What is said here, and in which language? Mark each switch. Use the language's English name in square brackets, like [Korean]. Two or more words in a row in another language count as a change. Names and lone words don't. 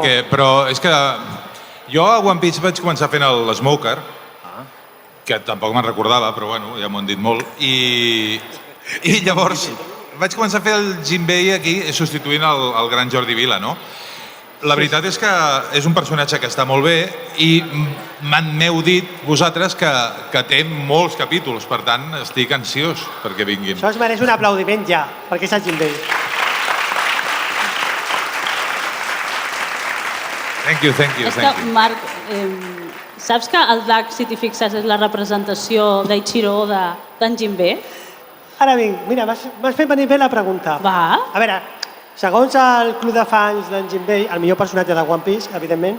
[Catalan] Però és que jo a One Piece vaig començar fent l'Smoker, que tampoc me'n recordava, però bueno, ja m'ho han dit molt, i llavors vaig començar a fer el Jinbei aquí substituint el gran Jordi Vila, no? La veritat és que és un personatge que està molt bé i m'heu dit vosaltres que té molts capítols, per tant estic ansiós perquè vinguin. Això es mereix un aplaudiment ja, perquè és el Jinbei. [English] Thank you. [Catalan] És que, Marc, saps que el DAC, si t'hi fixes, és la representació d'Ichiro Oda d'en Jinbei? Ara vinc, mira, m'has fet venir bé la pregunta. Va. A veure, segons el club de fans d'en Jinbei, el millor personatge de One Piece, evidentment,